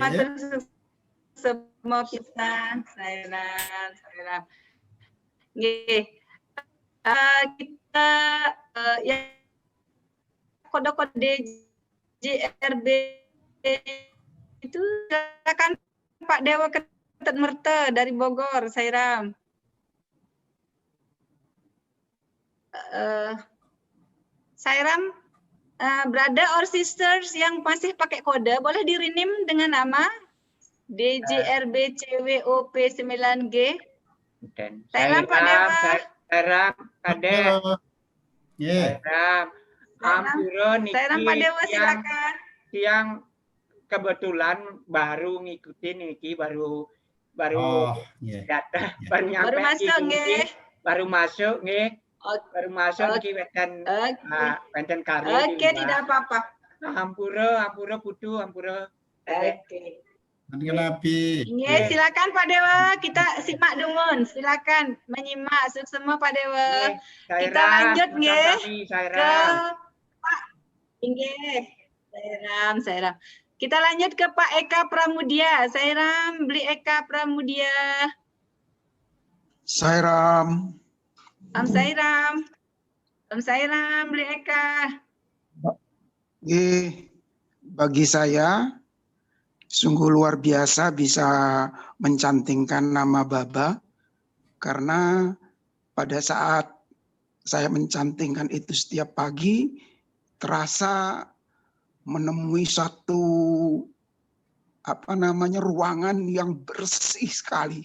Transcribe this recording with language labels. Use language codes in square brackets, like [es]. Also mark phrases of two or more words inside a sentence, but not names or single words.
[id] Semua kita, Sairam. Kita kode-kode JRB itu silakan Pak Dewa Ketut Merte dari Bogor, Sairam. Sairam, [en] brother or sisters [id] yang masih pakai kode boleh di-rename dengan nama DJRB CWOP 9G. Sairam Pak Dewa. Sairam Ade. Sairam. [ban] Ampura niki [id] Sairam Pak Dewa, silakan. Yang kebetulan baru ngikutin niki baru datang baru nyampe baru masuk nggih. Baru masuk nggih. Baru masuk [ban] niki wenten kari. [id] Oke, tidak apa-apa. [ban] Ampura putu ampura. [id] Oke. Nabi. Silakan Pak Dewa, kita simak dulu. Silakan menyimak semua Pak Dewa. Kita lanjut nggih ke Sairam. Kita lanjut ke Pak Eka Pramudia. Sairam, beli Eka Pramudia. Sairam. Om Sairam, beli Eka. Bagi saya sungguh luar biasa bisa mencantingkan nama Baba, karena pada saat saya mencantingkan itu setiap pagi terasa menemui satu ruangan yang bersih sekali.